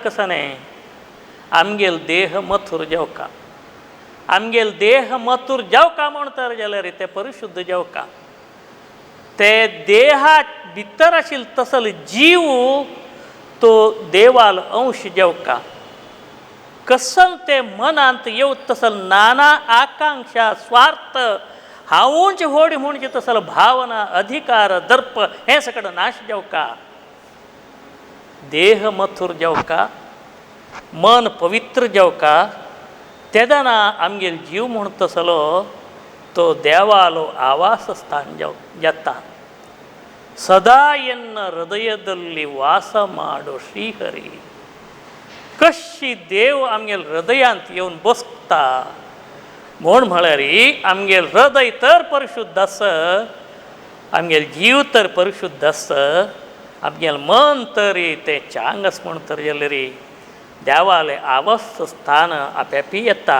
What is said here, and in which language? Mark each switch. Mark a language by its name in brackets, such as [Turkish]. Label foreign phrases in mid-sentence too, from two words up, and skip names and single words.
[Konkani] कसो न्ही आमगेल देह मथुर जेवका आमगेल देह मथुर जेवका म्हण तर जाल्यार ते परिशुद्ध जेवका ते देहा भितर आशिल्लो तसल जीव तो देवाल अंश जेवका कसल ते मनांत येवत तसल नाना आकांक्षा स्वार्थ हांवूच व्हड म्हणजे तसल भावना अधिकार दर्प हे सकड नाश जेवका देह मथुर जेवका मन पवित्र जेवका तेदना आमगेल जीव म्हूण तसलो तो देवालो आवास स्थान जाता सदा [Kannada] ಎನ್ನ ಹೃದಯದಲ್ಲಿ ವಾಸ ಮಾಡೋ ಶ್ರೀಹರಿ [Konkani] कशी देव आमगेल हृदयांत येवन बसता म्हळ्यार आमगेल हृदय तर परिशुद्ध आस, आमगेल जीव तर परिशुद्ध आस, आमगेल मन तरी ते चांग आस म्हण तर जाल्यार देवाले आवस्थ स्थान आपेपी येता.